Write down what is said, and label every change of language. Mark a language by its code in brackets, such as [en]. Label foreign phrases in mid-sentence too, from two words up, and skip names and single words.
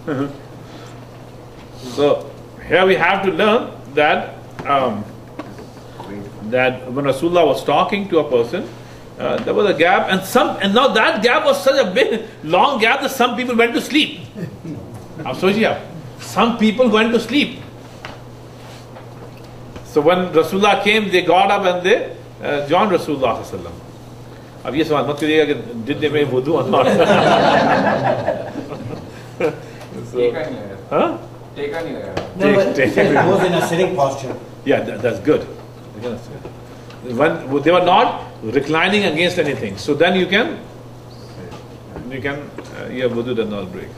[en] So here we have to learn that when Rasulullah was talking to a person, there was a gap, and now that gap was such a big, long gap that some people went to sleep. Some people went to sleep. So when Rasulullah came, they got up and they joined [ar] رسول الله صلى الله عليه وسلم. [hi] अब ये सवाल मत करिएगा कि [en] did they make wudu or not? Huh? No, but it was in a sitting posture. Yeah, that's good. When they were not reclining against anything, so then you can your wudu does not break.